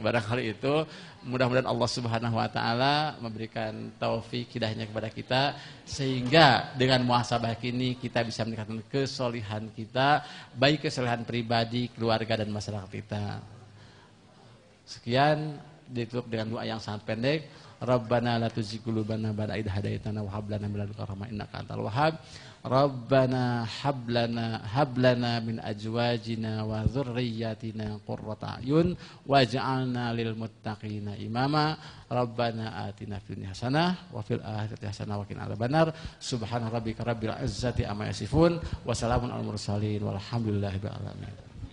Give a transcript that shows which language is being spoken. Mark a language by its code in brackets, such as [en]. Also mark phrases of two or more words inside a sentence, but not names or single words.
[id] Barangkali itu mudah-mudahan [ar] الله سبحانه وتعالى [id] memberikan taufik hidayahnya kepada kita, sehingga dengan muhasabah ini kita bisa meningkatkan kesolihan kita, baik kesolihan pribadi, keluarga dan masyarakat kita. Sekian, ditutup dengan doa yang sangat pendek. [ar] ربنا لا تزغ قلوبنا بعد إذ هديتنا وهب لنا من لدنك رحمة إنك أنت الوهاب. ربنا هب لنا من أزواجنا وذرياتنا قرة أعين واجعلنا للمتقين إماما. ربنا آتنا في الدنيا حسنة وفي الآخرة حسنة وقنا عذاب النار. سبحان ربك رب العزة عما يصفون وسلام على المرسلين والحمد لله رب العالمين.